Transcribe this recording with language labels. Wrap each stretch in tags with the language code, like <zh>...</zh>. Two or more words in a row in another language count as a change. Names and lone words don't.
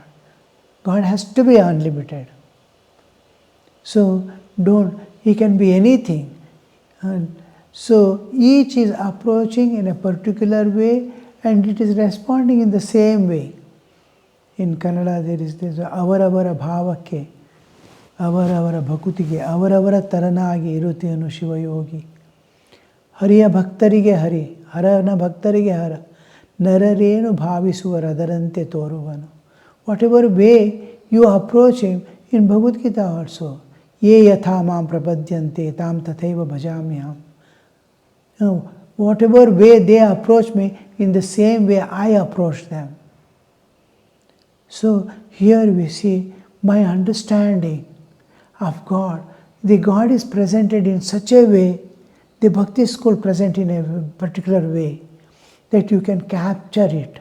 <en>God has to be unlimited. So He can be anything. And so each is approaching in a particular way and it is responding in the same way. In Kannada there is this</en> <kn>ಅವರವರ ಭಾವಕೆ ಅವರವರ ಭಕುತಿಗೆ ಅವರವರ ತರನಾಗಿ ಇರುತೆನು ಶಿವಯೋಗಿ. ಹರಿಯ ಭಕ್ತರಿಗೆ ಹರಿ ಹರನ ಭಕ್ತರಿಗೆ ಹರ ನರರೇನು ಭಾವಿಸುವ ರದರಂತೆ ತೋರುವನು.</kn> <en>Whatever way you approach Him, in Bhagavad Gita also,</en> <sa>ये यथा मां प्रपद्यन्ते तां तथैव भजाम्यम्.</sa> <en>Whatever way they approach me, in the same way I approach them. So here we see my understanding of God. The God is presented in such a way, the Bhakti school present in a particular way, that you can capture it.</en>